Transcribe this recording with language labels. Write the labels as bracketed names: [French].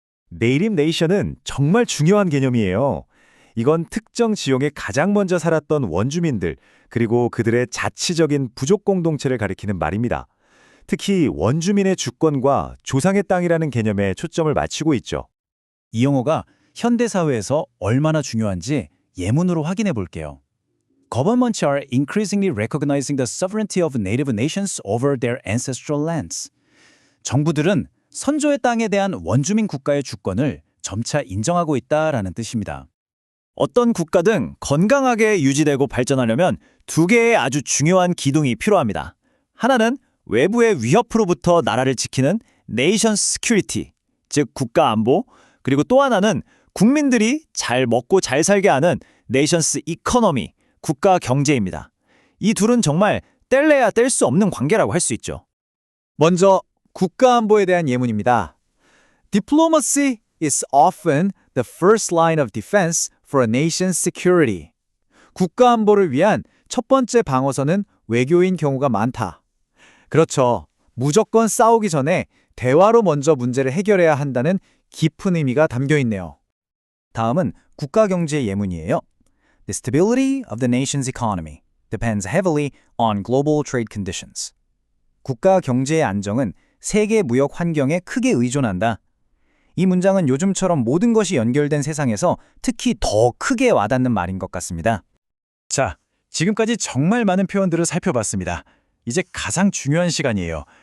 [Korean] 네이티브 네이션은 정말 중요한 개념이에요. 이건 특정 지역에 가장 먼저 살았던 원주민들, 그리고 그들의 자치적인 부족 공동체를 가리키는 말입니다. 특히 원주민의 주권과 조상의 땅이라는 개념에 초점을 맞추고 있죠. 이 용어가 현대사회에서 얼마나 중요한지 예문으로 확인해 볼게요. [English] Governments are increasingly recognizing the sovereignty of native nations over their ancestral lands. [Korean] 정부들은 선조의 땅에 대한 원주민 국가의 주권을 점차 인정하고 있다라는 뜻입니다. 어떤 국가든 건강하게 유지되고 발전하려면 두 개의 아주 중요한 기둥이 필요합니다. 하나는 외부의 위협으로부터 나라를 지키는 네이션 시큐리티, 즉 국가 안보, 그리고 또 하나는 국민들이 잘 먹고 잘 살게 하는 네이션스 이코노미, 국가 경제입니다. 이 둘은 정말 뗄래야 뗄 수 없는 관계라고 할 수 있죠. 먼저 국가 안보에 대한 예문입니다. [English] Diplomacy is often the first line of defense for a nation's security. [Korean] 국가 안보를 위한 첫 번째 방어선은 외교인 경우가 많다. 그렇죠. 무조건 싸우기 전에 대화로 먼저 문제를 해결해야 한다는 깊은 의미가 담겨 있네요. 다음은 국가 경제 예문이에요. [English] The stability of the nation's economy depends heavily on global trade conditions. [Korean] 국가 경제의 안정은 세계 무역 환경에 크게 의존한다. 이 문장은 요즘처럼 모든 것이 연결된 세상에서 특히 더 크게 와닿는 말인 것 같습니다. 자, 지금까지 정말 많은 표현들을 살펴봤습니다. 이제 가장 중요한 시간이에요.